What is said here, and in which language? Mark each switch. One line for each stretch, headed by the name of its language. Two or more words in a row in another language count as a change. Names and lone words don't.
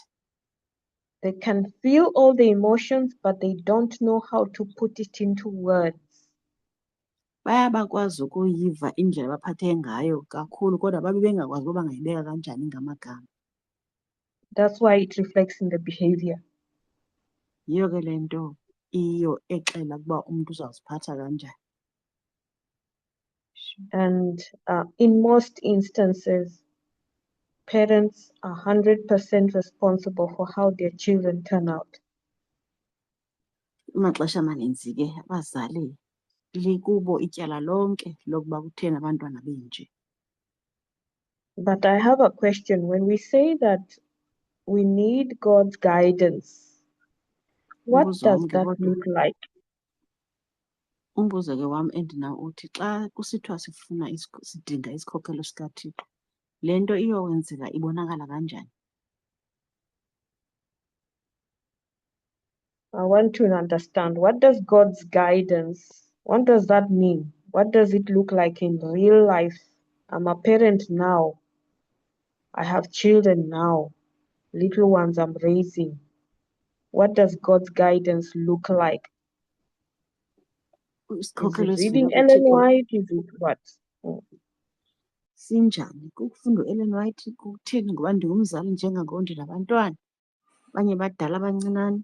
English: They can feel all the emotions, but they don't know how to put it into words.
Xhosa: Bayabakwazi ukuyiva indlela abaphathe ngayo kakhulu, kodwa babe bengakwazi uba bangayibeka kanjani ngamagama.
English: That's why it reflects in the behavior.
Xhosa: Yiyo ke le nto iyo exela ukuba umntu uzawuziphatha kanjani.
English: And in most instances, parents are 100% responsible for how their children turn out.
Xhosa: Amaxesha amaninzi ke abazali likubo ityala lonke lokuba kutheni abantwana benje.
English: But I have a question. When we say that we need God's guidance, what does that look like?
Xhosa: Umbuzo ke wam endinawo uthi xa kusithiwa sidinga isikhokelo sikaThixo, le nto iyowenzeka ibonakala kanjani?
English: I want to understand, what does God's guidance, what does that mean? What does it look like in real life? I'm a parent now. I have children now, little ones I'm raising. What does God's guidance look like? Is it reading Ellen White? Is it what?
Xhosa: Sinjani kukufunda u-Ellen White? Kutheni ngoba ndingumzali njengangoko ndinabantwana abanye badala abancinane?